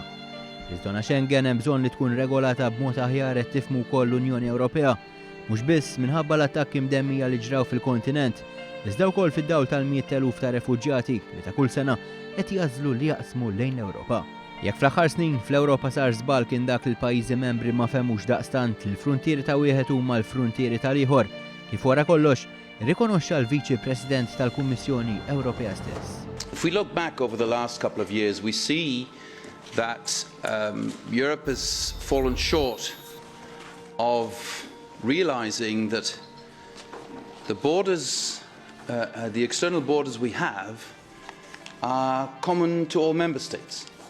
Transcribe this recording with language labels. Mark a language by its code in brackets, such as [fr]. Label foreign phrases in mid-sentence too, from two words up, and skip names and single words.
[mt] Iż-żona Schengen hemm bżonn li tkun regolata b'mod aħjar qed tifhmu wkoll l-Unjoni Ewropea, mhux biss minħabba l-attakki mdemmija li ġraw fil-kontinent, iżda wkoll fid-dawl tal-100,000 ta' refuġjati li ta' kull sena qed jażlu li jaqsmu lejn l-Ewropa. Jekk fl-aħħar snin fl-Ewropa sar żball kien dak li l-pajjiżi membri ma femux daqstant li l-fruntieri ta' wieħed huma l-fruntieri tal-ieħor, kif wara kollox irrikonoxxa l-Viċi President tal-Kummissjoni Ewropea stess. [en] If we look back over the last couple of years, we see that Europe has fallen short of realizing that the borders, the external borders we have, are common to all member states.